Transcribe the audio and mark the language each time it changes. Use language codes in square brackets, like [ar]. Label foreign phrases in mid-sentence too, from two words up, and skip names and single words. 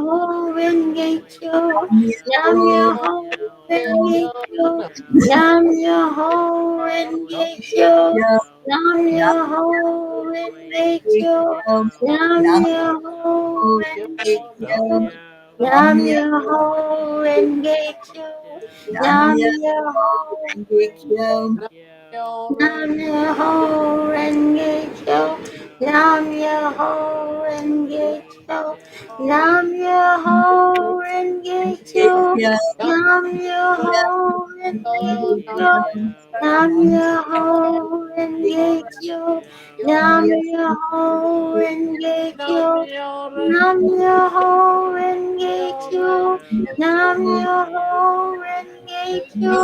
[ja] 妙法蓮華経. Nam Nam Myoho Myoho Renge Renge Kyo, Kyo. Nam 南無妙法蓮華経. Kyo. Nam Nam 妙法蓮華経. Kyo. Nam Nam Myoho Kyo, Renge Kyo. Nam Kyo. Nam 南無妙法蓮華経。南無妙法蓮華経. Myoho 南無妙法蓮華経。南無妙法蓮華経. 南無妙法蓮華経. Kyo. 南無妙法蓮華経. 南無妙法蓮華経. 南無妙法蓮華経. 南無妙法蓮華経. 南無妙法蓮華経.